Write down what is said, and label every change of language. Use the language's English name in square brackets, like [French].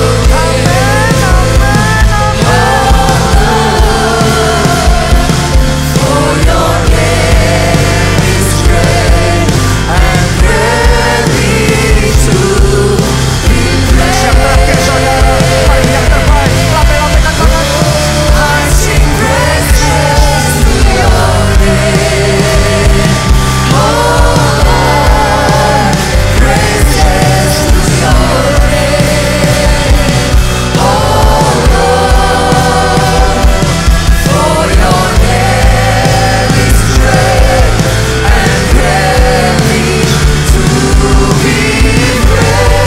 [English] Amen, amen, For your name is great and greatly to be praised. [Indonesian] Yang terakhir saudara, mari yang terbaik, lambaikan tanganmu. [English] I sing praises to your name, oh Lord, praises to your name, oh Lord, for your name is great and greatly to be praised.